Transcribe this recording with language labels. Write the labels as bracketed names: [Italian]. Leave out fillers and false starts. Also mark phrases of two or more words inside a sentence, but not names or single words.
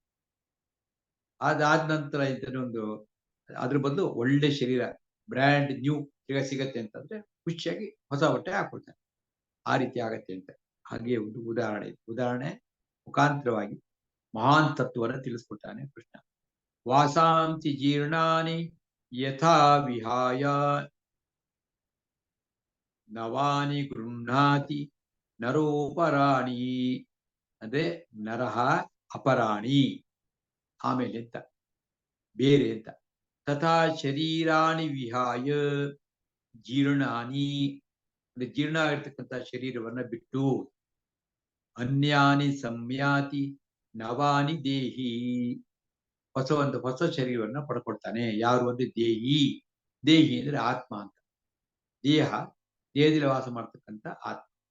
[Kannada] ಅದಾದ ನಂತರ ಇದನ್ನೊಂದು ಅದ್ರ ಬದಲು ಒಳ್ಳೆ ಶರೀರ [English] brand new [Kannada] ಸಿಗತ್ತೆ ಅಂತಂದ್ರೆ ಖುಷಿಯಾಗಿ ಹೊಸ ಬಟ್ಟೆ ಹಾಕೊಳ್ತಾರೆ. ಆ ರೀತಿ ಆಗತ್ತೆ ಅಂತ. ಹಾಗೆ ಒಂದು ಉದಾಹರಣೆ ಮುಖಾಂತರವಾಗಿ ಮಹಾನ್ ತತ್ವವನ್ನು ತಿಳಿಸ್ಕೊಡ್ತಾನೆ ಕೃಷ್ಣ. [Sanskrit] ವಾಸಾಂತಿ ಜೀರ್ಣಾನಿ ಯಥಾ ವಿಹಾಯ ನವಾನಿ ಗೃಹ್ಣಾತಿ ನರೋಪರಾಣಿ. [Kannada] ಅಂದ್ರೆ [Sanskrit] ನರಹ ಅಪರಾಣಿ, [Kannada] ಆಮೇಲೆ ಅಂತ ಬೇರೆ ಅಂತ. [Sanskrit] ತಥಾ ಶರೀರಾಣಿ ವಿಹಾಯ ಜೀರ್ಣಾನಿ, [Kannada] ಅಂದ್ರೆ ಜೀರ್ಣ ಆಗಿರ್ತಕ್ಕಂಥ ಶರೀರವನ್ನ ಬಿಟ್ಟು [Sanskrit] ಅನ್ಯಾನಿ ಸಂಯಾತಿ ನವಾನಿ ದೇಹಿ, [Kannada] ಹೊಸ ಶರೀರವನ್ನ ಪಡ್ಕೊಳ್ತಾನೆ. ಯಾರು ಅಂದ್ರೆ ದೇಹಿ. ದೇಹಿ ಅಂದ್ರೆ ಆತ್ಮ ಅಂತ. ದೇಹದಲ್ಲಿ ವಾಸ ಮಾಡ್ತಕ್ಕಂಥ ಆತ್ಮ.